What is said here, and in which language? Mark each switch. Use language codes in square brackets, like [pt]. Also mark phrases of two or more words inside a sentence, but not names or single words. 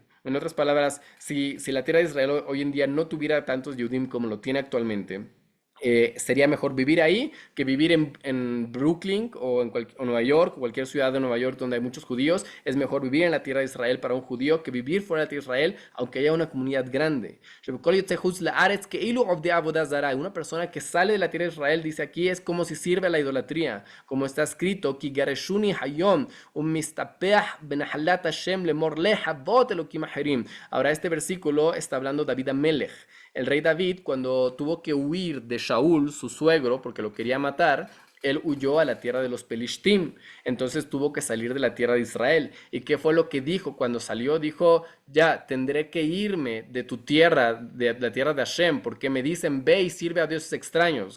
[es] En otras palabras, si la tierra de Israel hoy en día no tuviera tantos Yudim como lo tiene actualmente, sería mejor vivir ahí que vivir en Brooklyn o Nueva York, o cualquier ciudad de Nueva York donde hay muchos judíos. Es mejor vivir en la tierra de Israel para un judío que vivir fuera de la tierra de Israel, aunque haya una comunidad grande. Una persona que sale de la tierra de Israel, dice aquí, es como si sirve a la idolatría, como está escrito, [he] "כי גרשוני היום ומסתפח בנחלת השם לאמר להבות אלוקים אחרים". [es] Ahora, este versículo está hablando David Amelech. El rey David, cuando tuvo que huir de Shaul, su suegro, porque lo quería matar, él huyó a la tierra de los Pelishtim. Entonces tuvo que salir de la tierra de Israel. ¿Y qué fue lo que dijo cuando salió? Dijo, ya, tendré que irme de tu tierra, de la tierra de Hashem, porque me dicen, ve y sirve a dioses extraños.